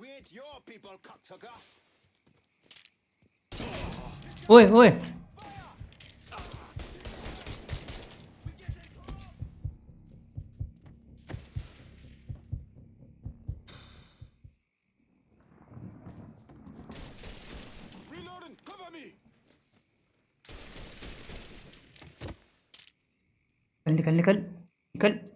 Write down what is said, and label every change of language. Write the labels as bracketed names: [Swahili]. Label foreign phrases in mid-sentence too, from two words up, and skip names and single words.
[English] ओए ओए Reloading. Cover me. [Hindi] निकल निकल निकल।